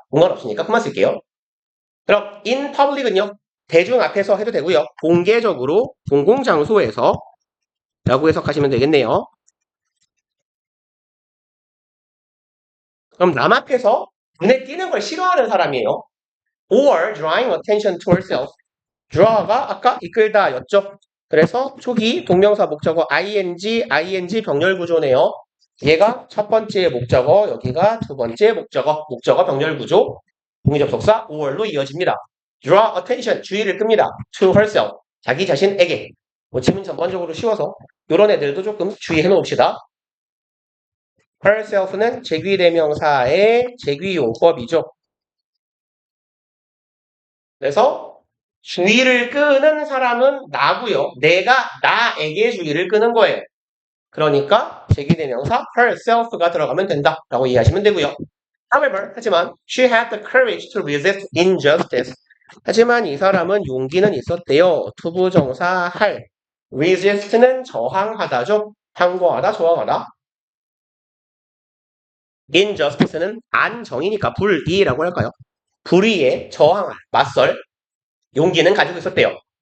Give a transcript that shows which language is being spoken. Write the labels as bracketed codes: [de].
[ko] 공간 없으니까 그만 쓸게요. 그럼 in public은요. 대중 앞에서 해도 되고요. 공개적으로 공공장소에서 라고 해석하시면 되겠네요. 그럼 남 앞에서 눈에 띄는 걸 싫어하는 사람이에요. [en] or drawing attention to herself. [ko] draw가 아까 이끌다 였죠. 그래서 초기 동명사 목적어 ing 병렬 구조네요. 얘가 첫 번째 목적어, 여기가 두 번째 목적어 병렬 구조. 동의접속사 or로 이어집니다. [en] draw attention, [ko] 주의를 끕니다. to herself, 자기 자신에게. 지문 전반적으로 쉬워서 이런 애들도 조금 주의해 놓읍시다. herself는 제귀대명사의 제귀용법이죠. 그래서 주의를 끄는 사람은 나고요. 내가 나에게 주의를 끄는 거예요. 그러니까 제귀대명사 herself가 들어가면 된다라고 이해하시면 되고요. [en] However, [ko] 하지만 [en] she had the courage to resist injustice. [ko] 하지만 이 사람은 용기는 있었대요. 투부정사 할. resist는 저항하다죠. 항거하다, 저항하다. injustice는 안정이니까 불이라고 할까요? 불의에 저항할, 맞설 용기는 가지고 있었대요.